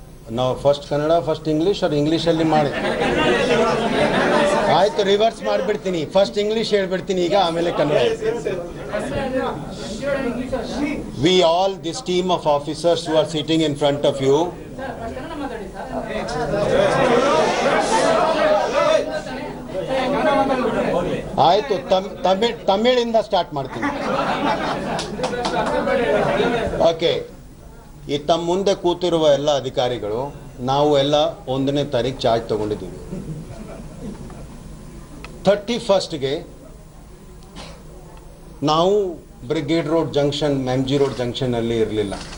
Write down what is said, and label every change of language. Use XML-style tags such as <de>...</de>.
<en>Now first Kannada, first English or English</en> <kn>ಅಲ್ಲಿ ಮಾಡಿ. ಆಯ್ತು ರಿವರ್ಸ್ ಮಾಡಿಬಿಡ್ತೀನಿ. ಫಸ್ಟ್ ಇಂಗ್ಲಿಷ್ ಹೇಳ್ಬಿಡ್ತೀನಿ ಈಗ ಆಮೇಲೆ Kannada.</kn> <en>We all, this team of officers who are sitting in front of you,</en> <kn>ಆಯ್ತು ತಮಿಳಿಂದ ಸ್ಟಾರ್ಟ್ ಮಾಡ್ತೀನಿ. ಓಕೆ, ಈ ತಮ್ಮ ಮುಂದೆ ಕೂತಿರುವ ಎಲ್ಲ ಅಧಿಕಾರಿಗಳು ನಾವು ಎಲ್ಲ 1ನೇ ತಾರೀಕು ಚಾರ್ಜ್ ತಗೊಂಡಿದ್ದೀವಿ. 31st ನಾವು brigade road junction, MG road junction ಅಲ್ಲಿ ಇರಲಿಲ್ಲ.</kn>